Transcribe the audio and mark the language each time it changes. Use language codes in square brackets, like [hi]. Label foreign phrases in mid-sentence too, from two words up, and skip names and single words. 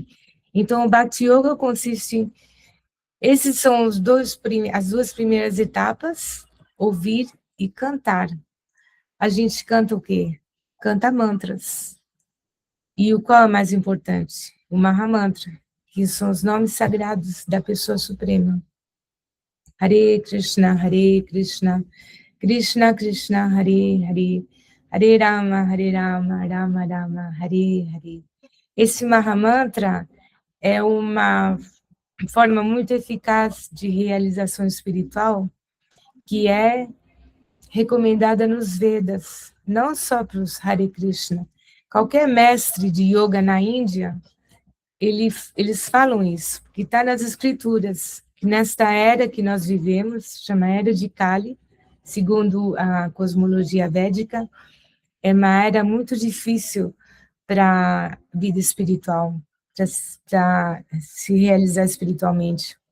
[pt] Então, o Bhakti Yoga consiste em... Esses são as duas primeiras etapas, ouvir e cantar. A gente canta o quê? Canta mantras. E o qual é mais importante? O Mahamantra, que são os nomes sagrados da pessoa suprema. [sa] हरे कृष्ण कृष्ण कृष्ण हरे हरे हरे राम राम राम हरे हरे. [pt] Esse Mahamantra é uma forma muito eficaz de realização espiritual, que é recomendada nos Vedas, não só para os Hare Krishna. Qualquer mestre de yoga na Índia, eles falam isso, que está nas escrituras, que nesta era que nós vivemos, chama Era de Kali, segundo a cosmologia védica, é uma era muito difícil para a vida espiritual, para se realizar espiritualmente.